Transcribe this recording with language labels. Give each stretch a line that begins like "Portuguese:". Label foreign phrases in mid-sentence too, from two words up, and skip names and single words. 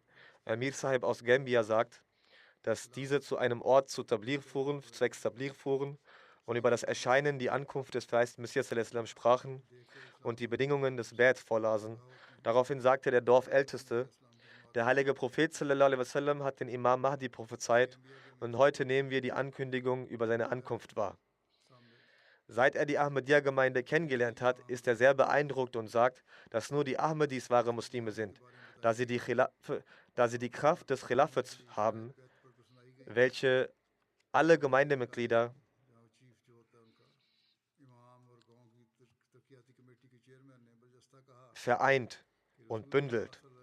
German: Amir Sahib aus Gambia sagt, dass diese zu einem Ort zu Tabligh fuhren, zwecks Tabligh fuhren und über das Erscheinen, die Ankunft des verheißten Messias a.s. sprachen und die Bedingungen des Bad vorlasen. Daraufhin sagte der Dorfälteste, der heilige Prophet
Arabic: صلى الله عليه وسلم
German: hat den Imam Mahdi prophezeit und heute nehmen wir die Ankündigung über seine Ankunft wahr. Seit er die Ahmadiyya-Gemeinde kennengelernt hat, ist er sehr beeindruckt und sagt, dass nur die Ahmadis wahre Muslime sind, da sie die Kraft des Khilafats haben, welche alle Gemeindemitglieder vereint und bündelt.